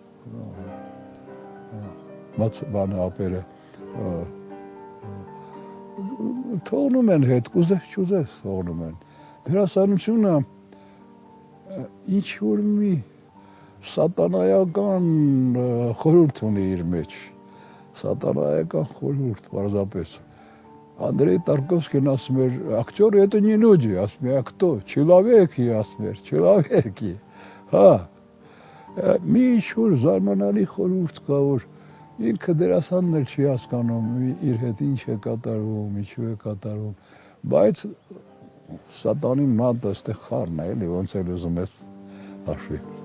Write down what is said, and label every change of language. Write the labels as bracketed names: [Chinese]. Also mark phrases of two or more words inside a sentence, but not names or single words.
[Armenian] բանը ապերը թողնում են հետ, կուզես չուզես թողնում են։ Դերասանությունը ինչ որ մի սատանայական խորհուրդ ունի իր մեջ, սատանայական խորհուրդ, պարզապես։ Андрей Тарковский ասում էր, [Russian] актер это не люди, [Armenian] ասում է, [Russian] а кто? Человеки, [Armenian] ասում էր, человеки։ Հա, մի ինչ-որ զարմանալի խորհուրդ կա, որ ինքը դերասանն էլ չի հասկանում իր հետ ինչ է կատարվում, ինչու է կատարվում, բայց սատանի մատը ստեղ խառն է, էլի, ոնց էլ ուզում ես հաշվի։